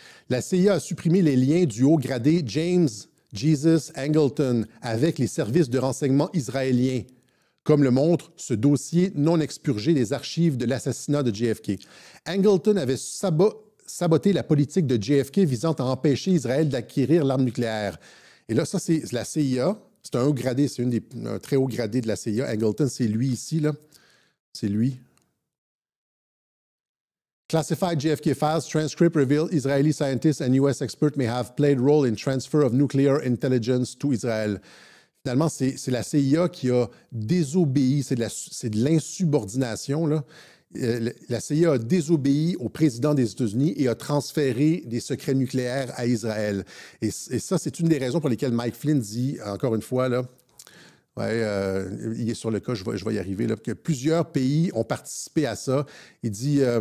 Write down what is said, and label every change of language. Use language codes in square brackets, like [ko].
[fr] La CIA a supprimé les liens du haut gradé James Jesus Angleton avec les services de renseignement israéliens, comme le montre ce dossier non expurgé des archives de l'assassinat de JFK. Angleton avait saboté la politique de JFK visant à empêcher Israël d'acquérir l'arme nucléaire. Et là, ça, c'est la CIA. C'est un haut gradé, c'est un très haut gradé de la CIA. Angleton, c'est lui ici, là. C'est lui. [en] Classified JFK files, transcript reveal Israeli scientists and US experts may have played role in transfer of nuclear intelligence to Israel. [fr] Finalement, c'est la CIA qui a désobéi, c'est de l'insubordination, là. La CIA a désobéi au président des États-Unis et a transféré des secrets nucléaires à Israël. Et ça, c'est une des raisons pour lesquelles Mike Flynn dit, encore une fois, là, il est sur le cas, je vais y arriver, là, que plusieurs pays ont participé à ça. Il dit...